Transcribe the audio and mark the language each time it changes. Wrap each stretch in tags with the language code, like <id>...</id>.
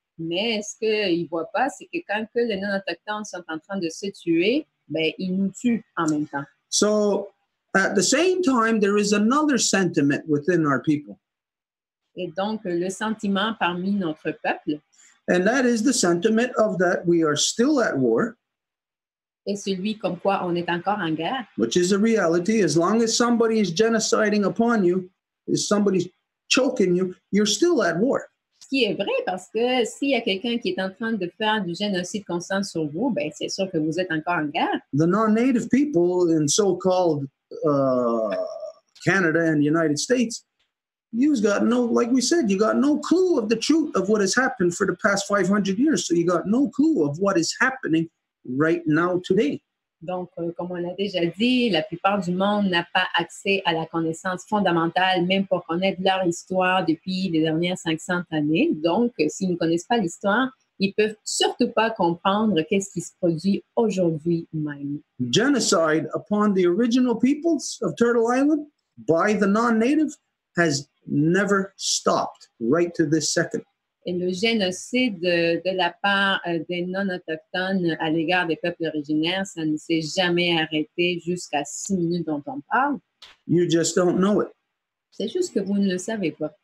<fr>Mais ce qu'ils ne voient pas, c'est que quand que les non-autochtones sont en train de se tuer, ben, ils nous tuent en même temps.</fr> <en>So at the same time, there is another sentiment within our people.</en> <fr>Et donc, le sentiment parmi notre peuple,</fr> <en>and that is the sentiment of that we are still at war.</en> <fr>est celui comme quoi on est encore en guerre.</fr> <en>Which is a reality. As long as somebody is genociding upon you, as somebody's choking you, you're still at war.</en> <fr>Ce qui est vrai, parce que s'il y a quelqu'un qui est en train de faire du génocide constant sur vous, ben c'est sûr que vous êtes encore en guerre.</fr> <en>The non-native people in so-called Canada and the United States, you've got no, like we said, you got no clue of the truth of what has happened for the past 500 years. So you got no clue of what is happening right now today.</en> <fr>Donc, comme on l'a déjà dit, la plupart du monde n'a pas accès à la connaissance fondamentale, même pour connaître leur histoire depuis les dernières 500 années. Donc, s'ils ne connaissent pas l'histoire, ils peuvent surtout pas comprendre qu'est-ce qui se produit aujourd'hui même.</fr> <en>Genocide upon the original peoples of Turtle Island by the non-native has never stopped right to this second.</en> <fr>Et le génocide de la part des non-autochtones à l'égard des peuples originaires, ça ne s'est jamais arrêté jusqu'à 6 minutes dont on parle.</fr> <en>You just don't know it.</en> <fr>C'est juste que vous ne le savez pas.</fr>